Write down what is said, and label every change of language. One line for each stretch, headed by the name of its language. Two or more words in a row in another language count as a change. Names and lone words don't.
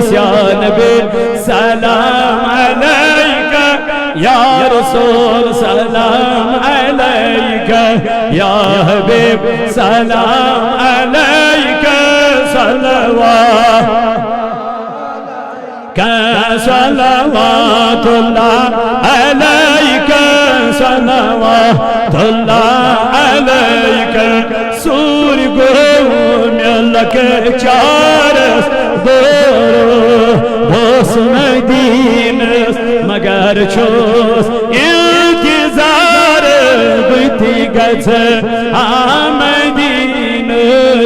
Arabic: یا نبی سلام علیکہ یا رسول سلام علیکہ یا حبیب سلام علیکہ صلوات صلوات اللہ علیکہ صلوات اللہ علیکہ.
Kashmiri: سور گو ملک چارس دورو بوس مدینس مگر چھوس انتظار بیتی گز آمدینس.